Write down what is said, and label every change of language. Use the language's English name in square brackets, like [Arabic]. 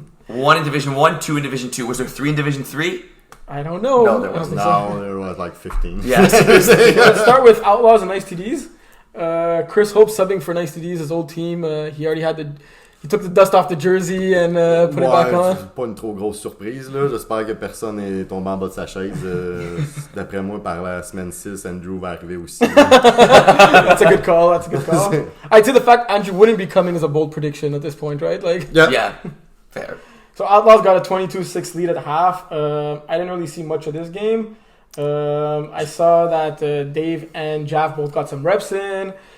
[English] 1 in Division 1, 2 in Division 2. Was there 3 in Division 3? I don't know. No, there wasn't. No, there was like 15. Yeah. Let's start with Outlaws and Nice TDs. Chris Hope subbing for Nice TDs, his old team. He took the dust off the jersey and put it back on. [French] C'est pas une trop grosse surprise, là. J'espère que personne est tombé en bas de sa chaise. D'après moi, par la semaine 6, Andrew va arriver aussi. [English] That's a good call. I'd say the fact Andrew wouldn't be coming is a bold prediction at this point, right? Like, Yeah. Fair. So Outlaws got a 22-6 lead at half. I didn't really see much of this game. I saw that Dave and Jav both got some reps in.